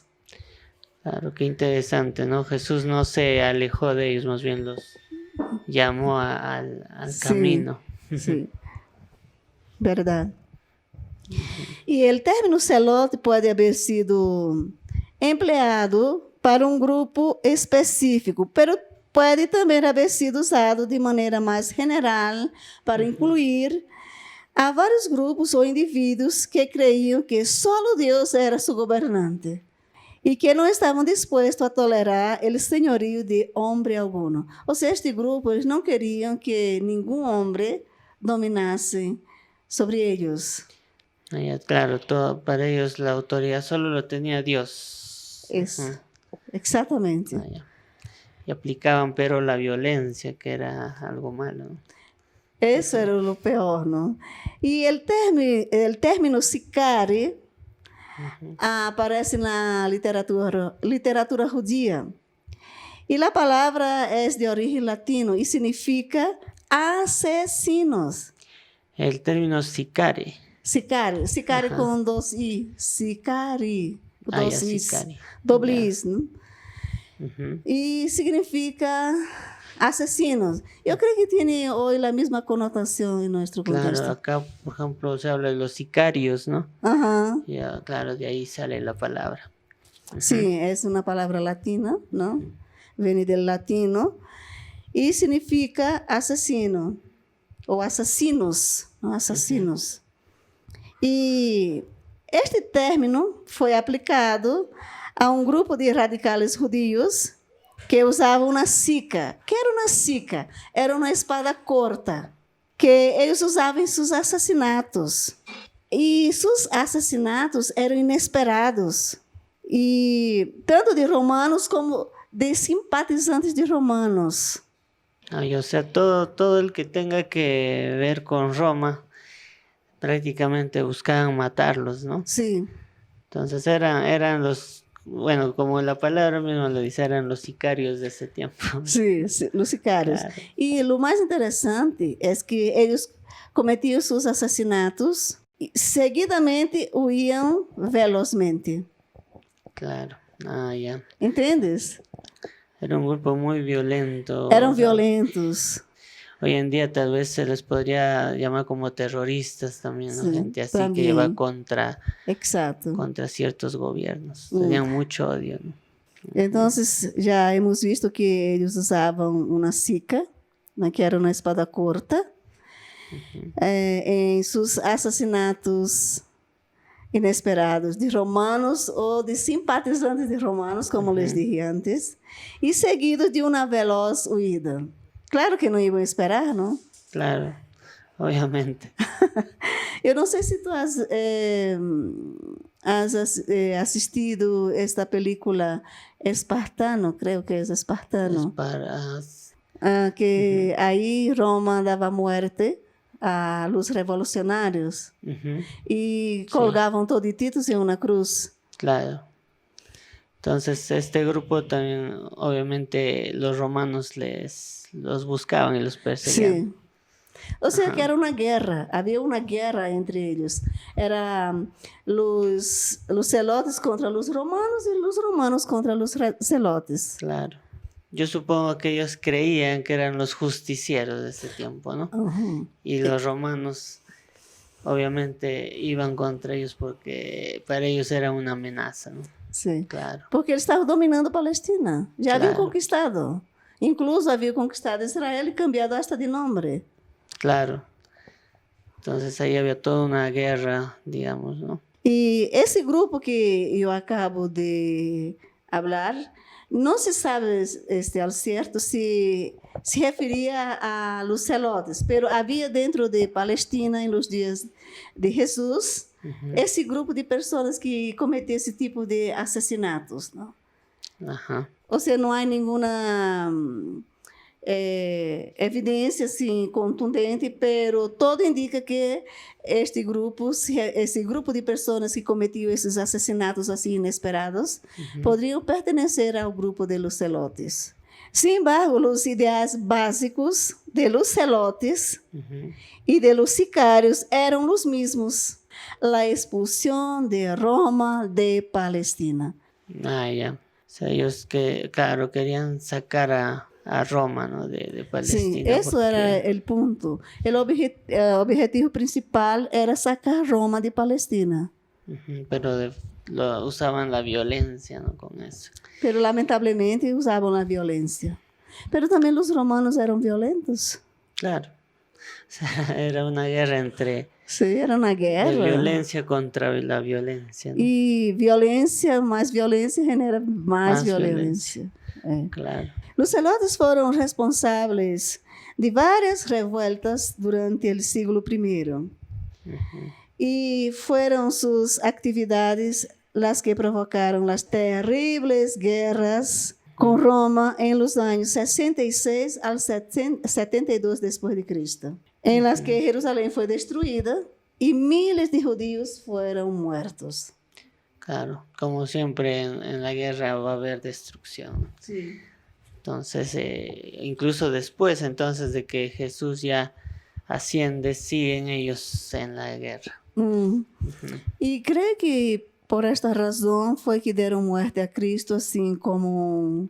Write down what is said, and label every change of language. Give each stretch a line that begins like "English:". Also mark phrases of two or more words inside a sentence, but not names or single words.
Spanish: Claro, qué interesante, ¿no? Jesús no se alejó de ellos, más bien los llamó al camino.
Portuguese: Sí, verdad. Y el término celote puede haber sido empleado para um grupo específico, pero pode também haber sido usado de maneira mais general para incluir a vários grupos ou indivíduos que creiam que só Deus era seu governante e que não estavam dispostos a tolerar o senhorio de homem alguno. Ou seja, este grupo eles não queriam que nenhum homem dominasse sobre eles.
Spanish: Claro, para ellos la autoridad solo lo tenía Dios.
Portuguese: Isso. Exactamente.
Spanish: Y aplicaban, pero la violencia, que era algo malo. Eso era lo peor, ¿no? Y el término sicari aparece na literatura judía.
Portuguese: E a palavra é de origem latino e significa assassinos.
Spanish: El término sicari.
Portuguese: Sicari com dois i. Sicari. Dois is. Sicari.
Spanish: Doble is,
Portuguese: né? E significa assassinos. Eu creio que tem hoje a mesma conotação em nosso contexto.
Spanish: Claro, acá, por ejemplo, se habla de los sicarios, ¿no? Ajá. Ya, claro, de ahí sale la palabra.
Portuguese: Sim, é uma palavra latina, não? Vem do latino e significa assassino ou assassinos, não? Assassinos. E este término foi aplicado a um grupo de radicais judios que usavam uma sica. Que era uma sica? Era uma espada curta que eles usavam em seus assassinatos. E seus assassinatos eram inesperados. E tanto de romanos como de simpatizantes de romanos.
Spanish: Y, o sea, todo el que tenga que ver con Roma, prácticamente buscaban matarlos, ¿no? Sí. Entonces eran los, bueno, como la palabra misma lo dice, eran los sicarios de ese tiempo. Sí, los sicarios. Claro.
Portuguese: E o mais interessante é que eles cometiam seus assassinatos e seguidamente huíam velozmente.
Spanish: Claro. Ya.
Portuguese: ¿Entendes?
Spanish: Era un grupo muy violento.
Portuguese: Eram violentos.
Spanish: Hoy en día tal vez se les podría llamar como terroristas también, ¿no? Sí, gente así también. que va contra ciertos gobiernos. Tenían mucho odio, ¿no?
Portuguese: Entonces, já
Spanish: hemos visto
Portuguese: que eles usavam uma sica, né, que era uma espada curta, em seus assassinatos inesperados de romanos ou de simpatizantes de romanos,
Spanish: como les dije antes,
Portuguese: e seguidos de uma veloz huida. Claro que não iam esperar, não?
Spanish: Claro, obviamente.
Portuguese: Eu não sei se tu has assistido esta película Espartano, creio que é Espartano. Que aí Roma dava
Spanish: muerte a los
Portuguese: revolucionários e colgavam todititos em uma cruz.
Spanish: Claro. Entonces este grupo también, obviamente, los romanos los buscaban y los perseguían. Sí. O sea que era
Portuguese: uma guerra, havia uma guerra entre eles.
Spanish: Era los celotes contra los romanos e los romanos contra los celotes. Claro. Yo supongo que ellos creían que eran los justicieros de ese tiempo, ¿no? Y los romanos, obviamente, iban contra ellos porque para ellos era una amenaza, ¿no? Sí. Claro.
Portuguese: Porque eles estavam dominando Palestina. Já haviam conquistado. Incluso haviam conquistado Israel e
Spanish: cambiado hasta
Portuguese: de nome.
Spanish: Claro. Entonces ahí había toda una guerra, digamos, ¿no?
Portuguese: E esse grupo que eu acabo
Spanish: de hablar,
Portuguese: não se sabe ao certo se referia a los celotes, mas havia dentro de Palestina, em los dias de Jesus, esse grupo de pessoas que cometem esse tipo de assassinatos, não? Ou seja, não há nenhuma evidência assim contundente, pero todo indica que esse grupo de pessoas que cometiam esses assassinatos assim inesperados poderiam pertencer ao grupo
Spanish: de los celotes. Sin embargo,
Portuguese: os ideais básicos
Spanish: de los celotes
Portuguese: e
Spanish: de los sicários
Portuguese: eram os mesmos: a expulsão de Roma de Palestina.
Spanish: Ya. O sea, ellos claro, querían sacar a Roma, ¿no? de Palestina. Sí, eso era el punto. El objetivo principal era sacar Roma de Palestina. Pero usaban la violencia, ¿no? Con eso. Pero lamentablemente usaban la violencia. Pero también los romanos eran violentos. Claro. O sea, era una guerra entre... Sí, era una guerra. De violencia contra la violencia, ¿no? Y más violencia genera más violencia. Claro.
Portuguese: Los celotes foram responsáveis de várias revueltas durante o século I. E foram suas atividades as que provocaram as terríveis guerras com Roma em los anos 66 ao 72 depois de Cristo, em las que Jerusalém foi destruída e
Spanish: miles de judíos
Portuguese: foram mortos.
Spanish: Claro, como siempre en la guerra va a haber destrucción, ¿no? Sí. Entonces, incluso después entonces de que Jesús ya asciende, siguen ellos en la guerra. Hum. Ujú.
Portuguese: E creio que por esta razão foi que deram muerte a Cristo, assim como